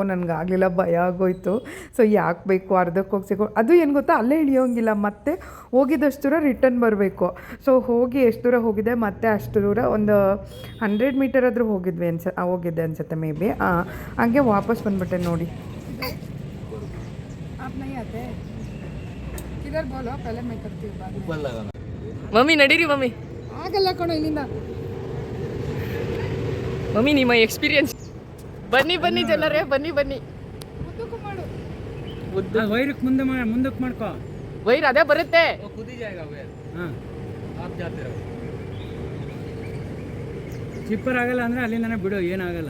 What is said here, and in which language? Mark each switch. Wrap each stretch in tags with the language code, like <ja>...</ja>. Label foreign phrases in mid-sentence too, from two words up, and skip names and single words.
<kn>ನನಗೆ ಆಗಲಿಲ್ಲ, ಭಯ ಆಗೋಯ್ತು. ಸೊ ಯಾಕೆ ಬೇಕು, ಅರ್ಧಕ್ಕೆ ಹೋಗ್ಸಿಕೊ. ಅದು ಏನು ಗೊತ್ತಾ, ಅಲ್ಲೇ ಇಳಿಯೋಂಗಿಲ್ಲ, ಮತ್ತೆ ಹೋಗಿದ್ದಷ್ಟು ದೂರ ರಿಟರ್ನ್ ಬರಬೇಕು. ಸೊ ಹೋಗಿ ಎಷ್ಟು ದೂರ ಹೋಗಿದೆ, ಮತ್ತೆ ಅಷ್ಟು ದೂರ ಒಂದು 100 ಮೀಟರ್ ಆದರೂ ಹೋಗಿದ್ದೆ ಅನ್ಸುತ್ತೆ</kn> <en>may be.</en> <kn>ಹಾಗೆ ವಾಪಸ್ ಬಂದುಬಿಟ್ಟೆ ನೋಡಿ.</kn> <hi>आप नहीं आते किधर बोलो पहले मैं करती हूँ बाद में</hi> <kn>ಮಮ್ಮಿ ನಡೀರಿ ಮಮ್ಮಿ. ಆಗಲ್ಲ ಕಣೋ ಇಲ್ಲಿಂದ ಮಮ್ಮಿ ನಿಮ್ಮ ಎಕ್ಸ್ಪೀರಿಯನ್ಸ್. ಬನ್ನಿ ಬನ್ನಿ ಜನರೇ, ಬನ್ನಿ ಬನ್ನಿ. ಉದ್ದಕ್ಕೂ ಮಾಡು ಉದ್ದ ವೈರಕ್ಕೆ ಮುಂದಕ್ಕೆ ಮಾಡ್ಕೋ. ವೈರ್ ಅದೇ ಬರುತ್ತೆ. ಹಾಂ ಚಿಪ್ಪರ್ ಆಗಲ್ಲ ಅಂದರೆ ಅಲ್ಲಿಂದನೇ ಬಿಡು, ಏನಾಗಲ್ಲ.</kn>